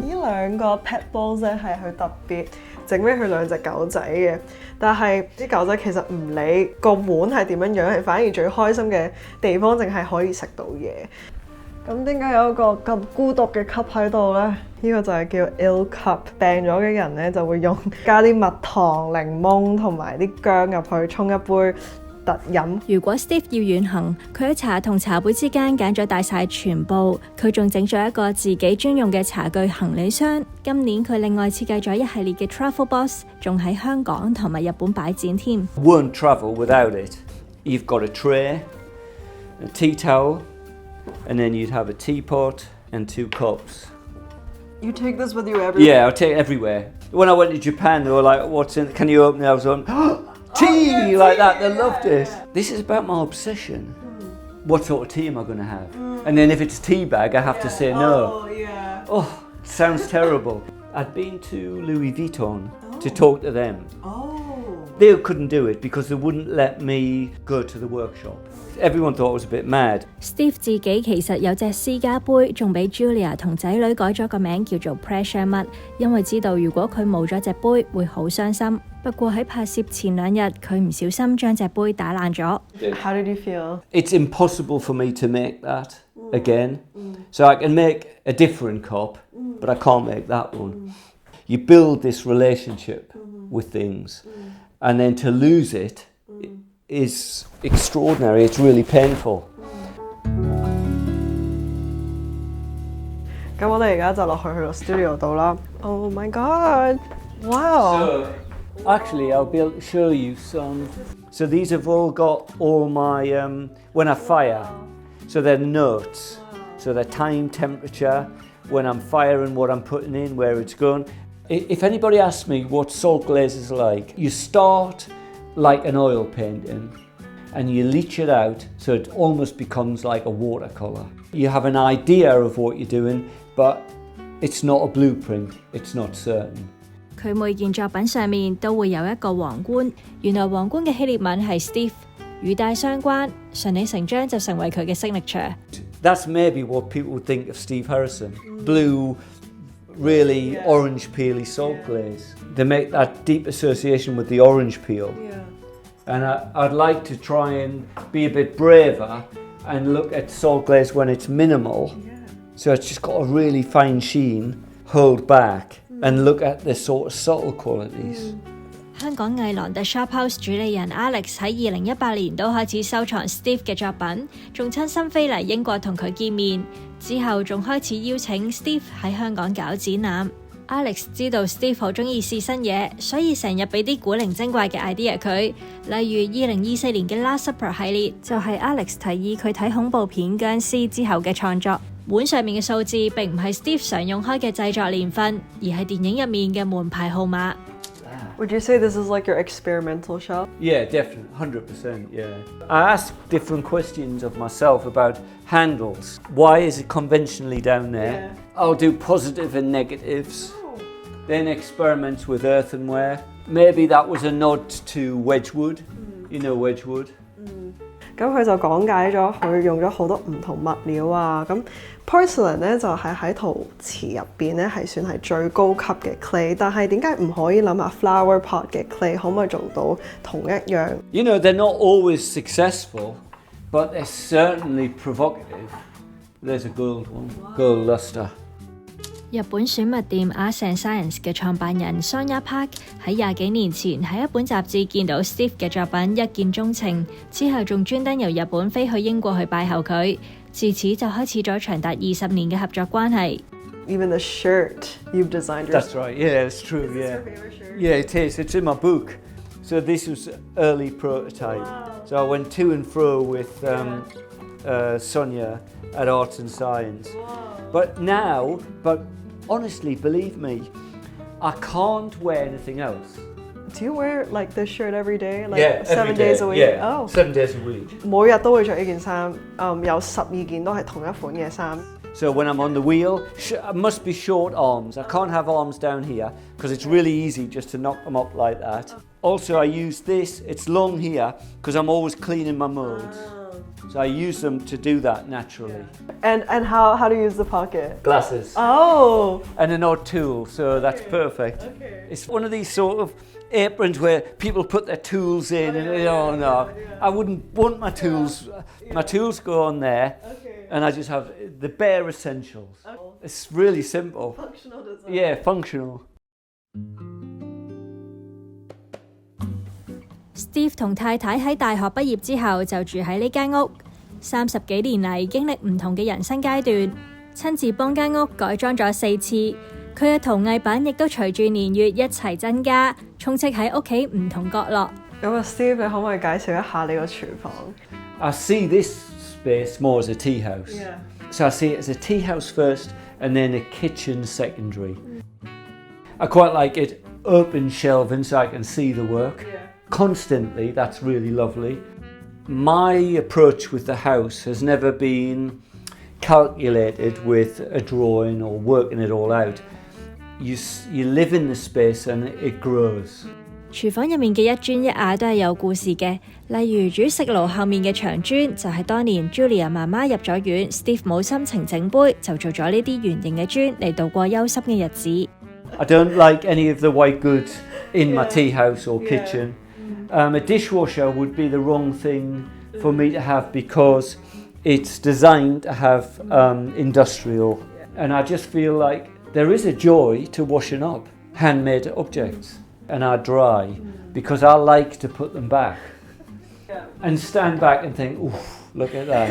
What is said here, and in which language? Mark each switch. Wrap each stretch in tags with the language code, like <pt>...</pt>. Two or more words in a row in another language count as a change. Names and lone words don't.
<yue>呢兩個</yue> <en>pet bowls</en> <yue>咧係佢特別整俾佢兩隻狗仔嘅，但係啲狗仔其實唔理個碗係點樣樣，係反而最開心嘅地方淨係可以食到嘢。咁點解有一個咁孤獨嘅 cup 喺度呢？呢個就係叫</yue> <en>ill cup，</en> <yue>病咗嘅人呢就會加啲蜜糖、檸檬同埋啲薑入去沖一杯特飲。如果 Steve 要遠行，佢喺茶同茶杯之間揀咗帶晒全部，佢仲整咗一個自己專用嘅茶具行李箱。今年佢另外設計咗一系列嘅</yue> <en>travel box，</en> <yue>仲喺香港同埋日本擺展添。</yue> <en>Won't travel without it. You've got a tray, a tea towel, and then you'd have a teapot and 2 cups. You take this with you everywhere? Yeah, I'll take it everywhere. When I went to Japan, they were like, "What's in? Can you open it?" I was on tea like that. They loved it. This is about my obsession. What sort of tea am I going to have? And then if it's tea bag, I have to say no. Oh, it sounds terrible. I'd been to Louis Vuitton to talk to them. They couldn't do it because they wouldn't let me go to the workshop. Everyone thought I was a bit mad.</en> <yue>Steve 自己其實有隻私家杯，仲俾 Julia 同仔女改咗個名叫做 Pressure Mug， 因為知道如果佢冇咗隻杯會好傷心。不過喺拍攝前2日，佢唔小心將隻杯打爛咗。</yue> <en>How did you feel? It's impossible for me to make that again. So I can make a different cup, but I can't make that one. You build this relationship with things, and then to lose it is extraordinary. It's really painful.</en> <yue>咁我哋而家就落去個 studio 度啦。</yue> <en>Oh my god! Wow! So, actually, I'll be able to show you some. So these have all got all my when I fire. So they're notes. So they're time, temperature, when I'm firing, what I'm putting in, where it's going. If anybody asks me what salt glaze is like, you start like an oil painting and you leach it out so it almost becomes like a watercolour. You have an idea of what you're doing, but it's not a blueprint, it's not certain.</en> <yue>佢每件作品上面都會有一個皇冠，原來皇冠嘅希臘文係 Steve， 語帶相關，順理成章就成為佢嘅 signature。</yue> <en>That's maybe what people would think of Steve Harrison. Blue, really orange peely salt glaze. They make that deep association with the orange peel. And I'd like to try and be a bit braver and look at salt glaze when it's minimal. So it's just got a really fine sheen, hold back, and look at the sort of subtle qualities.</en> <yue>香港藝廊的 Shophouse 主理人 Alex 喺2018年都開始收藏 Steve 嘅作品，仲親身飛嚟英國同佢見面，之後仲開始邀請 Steve 喺香港搞展覽。Alex 知道 Steve 好鍾意試新嘢，所以成日俾啲古靈精怪嘅 idea 佢，例如2024年嘅 Last Supper 系列就係 Alex 提議佢睇恐怖片僵屍之後嘅創作。碗上面嘅數字並唔係 Steve 常用開嘅製作年份，而係電影入面嘅門牌號碼。</yue> <en>Would you say this is like your experimental shop? Yeah, definitely, 100%, yeah. I ask different questions of myself about handles. Why is it conventionally down there? I'll do positive and negatives. Then experiments with earthenware. Maybe that was a nod to Wedgwood. You know Wedgwood?</en> <yue>咁佢就講解咗佢用咗好多唔同物料啊，咁 porcelain 咧就係喺陶瓷入邊咧係算係最高級嘅 clay， 但係點解唔可以諗下</yue> <en>flower pot</en> <yue>嘅 clay 可唔可以做到同一樣</yue> <en>You know, they're not always successful, but they're certainly provocative. There's a gold one, gold luster. 日本選物店 Art and Science 嘅創辦人 Sonya Park 喺20幾年前喺一本雜誌見到 Steve 嘅作品一見鐘情，之後仲專登由日本飛去英國去拜候佢，自此就開始咗長達20年嘅合作關係。 Even the shirt you've designed yourself. That's right, yeah, it's true, yeah. Yeah, it is, it's in my book. So this was early prototype. So I went to and fro with Sonya at Art and Science. But now, honestly, believe me, I can't wear anything else. Do you wear like this shirt every day? Like Yeah, 7 every day. days a week? Yeah, Oh. 7 days a week.</en> <yue>每日都會着呢件衫，有12件都係同一款嘅衫。</yue> <en>So when I'm on the wheel, I must be short arms. I can't have arms down here because it's really easy just to knock them up like that. Also, I use this. It's long here because I'm always cleaning my molds. So I use them to do that naturally. And how to use the pocket? Glasses. Oh. And an odd tool, so that's perfect. It's one of these sort of aprons where people put their tools in and oh no, I wouldn't want my tools. My tools go on there. and I just have the bare essentials. It's really simple. Functional design. Yeah, functional.</en> <yue>Steve 同太太喺大學畢業之後就住喺呢間屋，30幾年嚟經歷唔同嘅人生階段，親自幫間屋改裝咗4次。佢嘅陶藝品亦都隨住年月一齊增加，充斥喺屋企唔同角落。咁啊，Steve，你可唔可以介紹一下你個廚房？</yue> <en>I see this space more as a tea house. Yeah. So I see it as a tea house first and then a kitchen secondary. I quite like it open shelving so I can see the work. Constantly, that's really lovely. My approach with the house has never been calculated with a drawing or working it all out. You live in the space and it grows.</en> <yue>廚房入面嘅一磚一瓦都係有故事嘅，例如煮食爐後面嘅長磚就係當年 Julia 媽媽入咗院 ，Steve 冇心情整杯，就做咗呢啲圓形嘅磚嚟度過憂心嘅日子。</yue> <en>I don't like any of the white goods in my tea house or kitchen. A dishwasher would be the wrong thing for me to have because it's designed to have industrial, and I just feel like there is a joy to washing up handmade objects, and are dry because I like to put them back and stand back and think, "Ooh, look at that!</en>